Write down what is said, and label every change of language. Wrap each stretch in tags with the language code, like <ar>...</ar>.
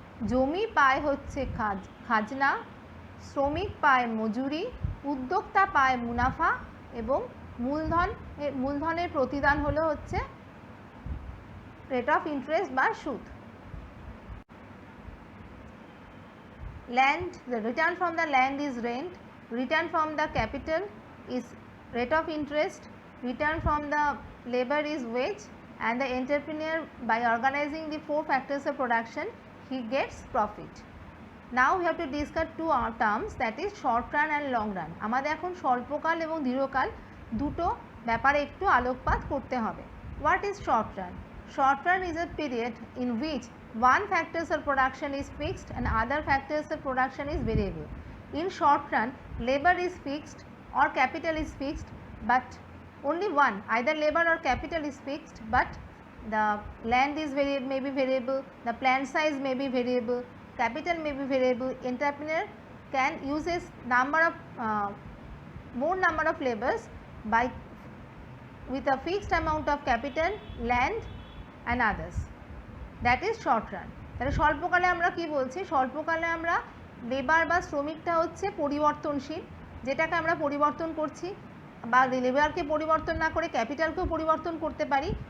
<bn>জমি পায় খাজনা, শ্রমিক পায় মজুরি, উদ্যোক্তা পায় মুনাফা এবং মূলধনের প্রতিদান হলো রেট অফ ইন্টারেস্ট বা সুদ।</bn> <en>land, the return from the land is rent, return from the capital is rate of interest, return from the labor is wage, and the entrepreneur, by organizing the 4 factors of production, he gets profit. Now we have to discuss two terms, that is short run and long run.</en> <bn>আমাদের এখন স্বল্পকাল এবং দীর্ঘকাল দুটো ব্যাপারে একটু আলোকপাত করতে হবে.</bn> <en>What is short run? Short run is a period in which one factors of production is fixed and other factors of production is variable. In short run, labor is fixed or capital is fixed, but only one, either labor or capital is fixed, but the land is may be variable, the plant size may be variable, capital may be variable. Entrepreneur can use a number of more number of labors by with a fixed amount of capital, land and others. That is short run.</en> <bn>তাহলে স্বল্পকালে আমরা কি বলছি, স্বল্পকালে আমরা labour বা শ্রমিকটা হচ্ছে পরিবর্তনশীল, যেটাকে আমরা পরিবর্তন করছি, বা লেবারকে পরিবর্তন না করে ক্যাপিটালকেও পরিবর্তন করতে পারি।</bn>